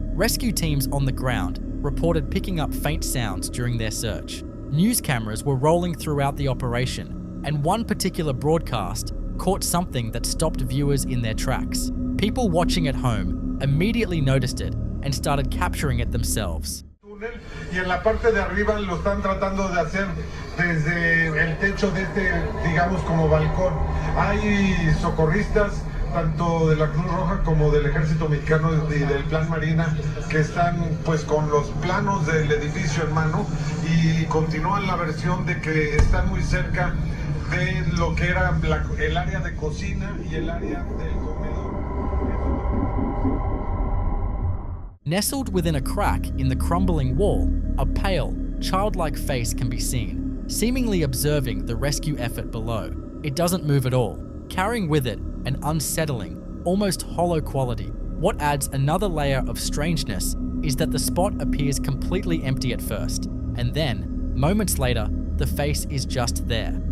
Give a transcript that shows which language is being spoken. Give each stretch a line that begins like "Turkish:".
English: Rescue teams on the ground reported picking up faint sounds during their search. News cameras were rolling throughout the operation, and one particular broadcast caught something that stopped viewers in their tracks. People watching at home immediately noticed it and started capturing it themselves.
Spanish: Y en la parte de arriba lo están tratando de hacer desde el techo de este, digamos, como balcón. Hay socorristas, tanto de la Cruz Roja como del Ejército Mexicano y del Plan Marina, que están pues con los planos del edificio en mano y continúan la versión de que están muy cerca de lo que era el área de cocina y el área del comedor.
English: Nestled within a crack in the crumbling wall, a pale, childlike face can be seen, seemingly observing the rescue effort below. It doesn't move at all, carrying with it an unsettling, almost hollow quality. What adds another layer of strangeness is that the spot appears completely empty at first, and then, moments later, the face is just there.